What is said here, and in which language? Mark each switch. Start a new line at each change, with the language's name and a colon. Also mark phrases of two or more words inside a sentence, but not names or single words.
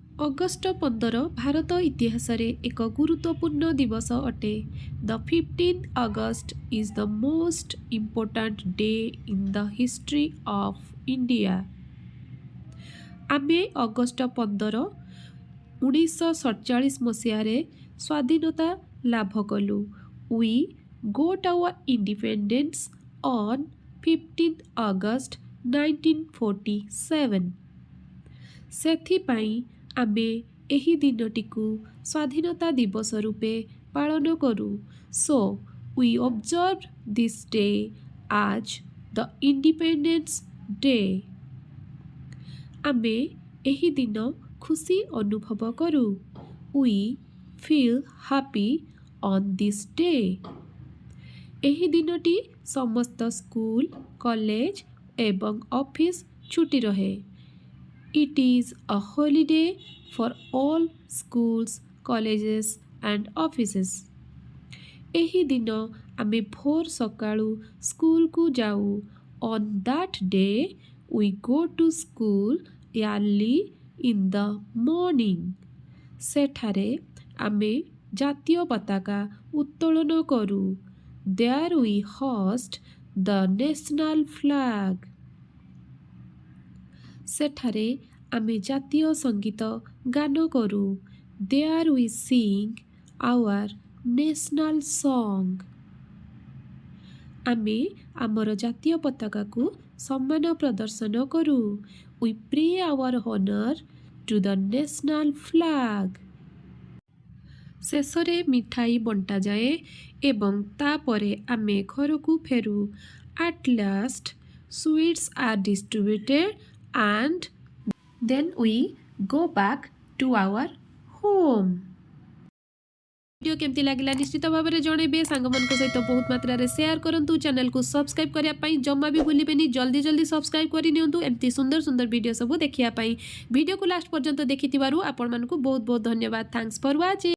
Odia: ଅଗଷ୍ଟ 15 ଭାରତ ଇତିହାସରେ ଏକ ଗୁରୁତ୍ୱପୂର୍ଣ୍ଣ ଦିବସ ଅଟେ।
English: ଦ 15th August is the most important day in the history of India.
Odia: ଆମେ ଅଗଷ୍ଟ 15 1947 ମସିହାରେ ସ୍ୱାଧୀନତା ଲାଭ କଲୁ।
English: We got our independence on 15th August 1947.
Odia: ସେଥିପାଇଁ ଆମେ ଏହି ଦିନଟିକୁ ସ୍ୱାଧୀନତା ଦିବସ ରୂପେ ପାଳନ କରୁ।
English: So, we observe this day as the Independence Day.
Odia: ଆମେ ଏହି ଦିନ ଖୁସି ଅନୁଭବ କରୁ।
English: We feel happy on this day.
Odia: ଏହି ଦିନଟି ସମସ୍ତ ସ୍କୁଲ, କଲେଜ ଏବଂ ଅଫିସ ଛୁଟି ରହେ।
English: It is a holiday for all schools, colleges and offices.
Odia: ଏହି ଦିନ ଆମେ ଭୋର ସକାଳୁ ସ୍କୁଲକୁ ଯାଉ।
English: On that day, we go to school early in the morning.
Odia: ସେଠାରେ ଆମେ ଜାତୀୟ ପତାକା ଉତ୍ତୋଳନ କରୁ।
English: There we hoist the national flag.
Odia: ସେଠାରେ ଆମେ ଜାତୀୟ ସଙ୍ଗୀତ ଗାନ କରୁ।
English: There we sing our national song.
Odia: ଆମେ ଆମର ଜାତୀୟ ପତାକାକୁ ସମ୍ମାନ ପ୍ରଦର୍ଶନ କରୁ।
English: We pay our honor to the national flag.
Odia: ଶେଷରେ ମିଠାଇ ବଣ୍ଟାଯାଏ ଏବଂ ତାପରେ ଆମେ ଘରକୁ ଫେରୁ।
English: At last, sweets are distributed and then we go back to our home.
Odia: ଭିଡିଓ କେମିତି ଲାଗିଲା ନିଶ୍ଚିତ ଭାବ ରେ ଜଣାଇବେ ସାଙ୍ଗମାନଙ୍କ ସହିତ ବହୁତ ମାତ୍ରା ରେ ସେୟାର କରନ୍ତୁ ଚ୍ୟାନେଲ କୁ ସବସ୍କ୍ରାଇବ କରିବା ପାଇଁ ଜମା ବି ଭୁଲିବେନି ଜଲଦି ଜଲଦି ସବସ୍କ୍ରାଇବ କରି ନିଅନ୍ତୁ ଏମିତି ସୁନ୍ଦର ସୁନ୍ଦର ଭିଡିଓ ସବୁ ଦେଖିବା ପାଇଁ ଭିଡିଓ କୁ ଲାଷ୍ଟ ପର୍ଯ୍ୟନ୍ତ ଦେଖିଥିବାରୁ ଆପଣ ମାନଙ୍କୁ ବହୁତ ବହୁତ ଧନ୍ୟବାଦ।
English: thanks for watching.